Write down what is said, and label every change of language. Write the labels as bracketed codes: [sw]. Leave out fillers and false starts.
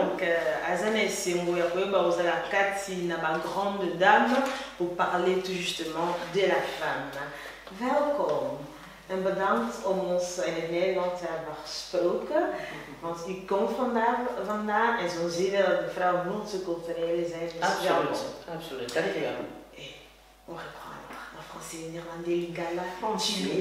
[fr] Donc, Azana et Sengo Yakoyeba, vous avez la Kati, la grande dame, pour parler tout justement de la femme. [nl] Welkom en bedankt om ons in het Nederlands te hebben gesproken. Want u komt vandaan en zo zien we dat de vrouwen multiculturele zijn. Absoluut, dankjewel. [fr] On reprend en français, en néerlandais, lingala, français.